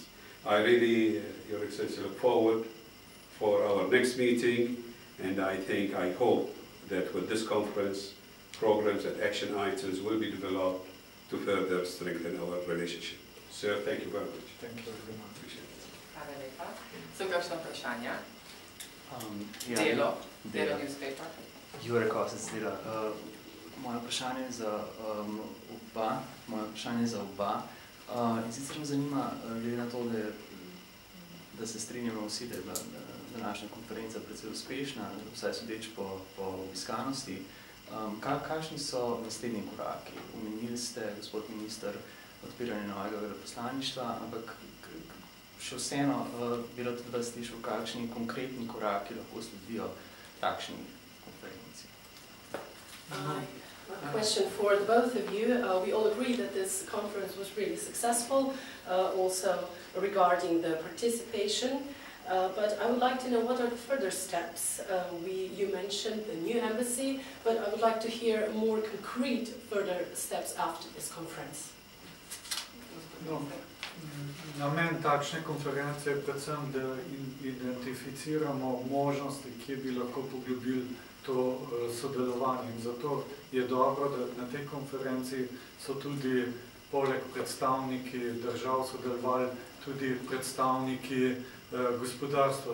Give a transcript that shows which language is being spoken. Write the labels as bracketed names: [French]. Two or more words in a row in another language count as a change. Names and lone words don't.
[English] I really, Your Excellency, look forward for our next meeting, and I hope that with this conference, programs and action items will be developed to further strengthen our relationship. Sir, thank you very much. Thank you very much. Appreciate it. [Slovenian] Hvala lepa. So kakšno vprašanje? Delo. Delo newspaper. Jure Kosec dela. Moje vprašanje je za oba. In sicer me zanima, glede na to, da se strinjamo vsi, da je bila današnja konferenca precej uspešna, vsaj sodeč po obiskanosti. Kakšni so naslednji koraki? Omenili ste, gospod minister, odpiranje novega veleposlaništva, ampak še vseeno bi rad od vas slišal, kakšni konkretni koraki lahko sledijo takšni konferenci. [English] A question for the both of you. We all agree that this conference was really successful, also regarding the participation. But I would like to know what are the further steps. You mentioned the new embassy, but I would like to hear more concrete further steps after this conference. [Slovenian] No, namen takšne konference je predvsem, da identificiramo možnosti, ki bi lahko poglobili to sodelovanje. In zato je dobro, da na tej konferenci so tudi poleg predstavniki držav sodelovali tudi predstavniki gospodarstva.